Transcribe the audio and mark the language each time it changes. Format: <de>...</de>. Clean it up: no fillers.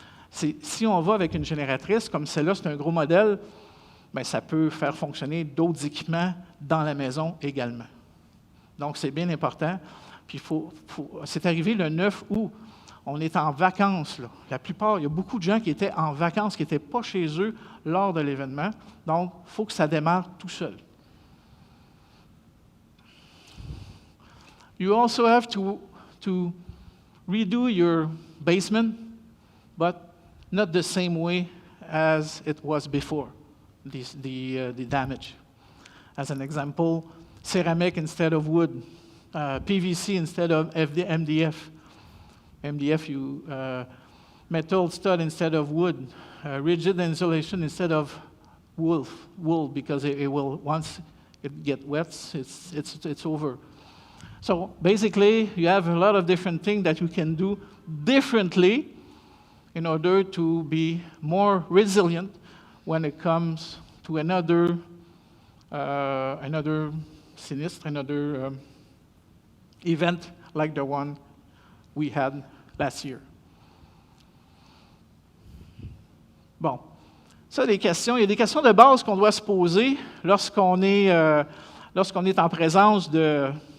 <fr>Si on va avec une génératrice, comme celle-là, c'est un gros modèle, bien, ça peut faire fonctionner d'autres équipements dans la maison également. Donc, c'est bien important. Puis, c'est arrivé le 9 août. On est en vacances, là. La plupart, il y a beaucoup de gens qui étaient en vacances, qui n'étaient pas chez eux lors de l'événement. Donc, il faut que ça démarre tout seul.</fr> <en>You also have to redo your basement, but not the same way as it was before, the damage. As an example, ceramic instead of wood, PVC instead of MDF. MDF, metal stud instead of wood, rigid insulation instead of wool, because it will, once it gets wet, it's over. So basically, you have a lot of different things that you can do differently in order to be more resilient when it comes to another sinistre, another event like the one we had last year.</en> <fr>Bon, ça, des questions. Il y a des questions de base qu'on doit se poser lorsqu'on est en présence de...</fr>